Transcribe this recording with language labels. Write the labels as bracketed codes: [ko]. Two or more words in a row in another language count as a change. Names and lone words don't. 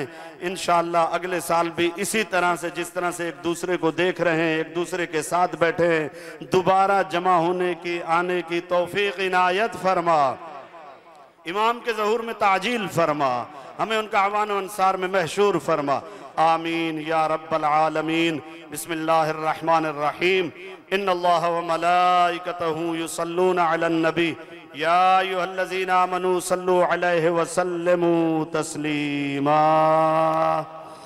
[ur] انشاءاللہ اگلے سال بھی اسی طرح سے، جس طرح سے ایک دوسرے کو دیکھ رہے ہیں، ایک دوسرے کے ساتھ بیٹھے ہیں، دوبارہ جمع ہونے کی، آنے کی توفیق عنایت فرما. امام کے ظہور میں تعجیل فرما، ہمیں ان کا اعوان انصار میں محشور فرما. [ar] آمين يا رب العالمين. بسم الله الرحمن الرحيم. إن الله وملائكته يصلون على النبي يا أيها الذين آمنوا صلوا عليه وسلموا تسليما.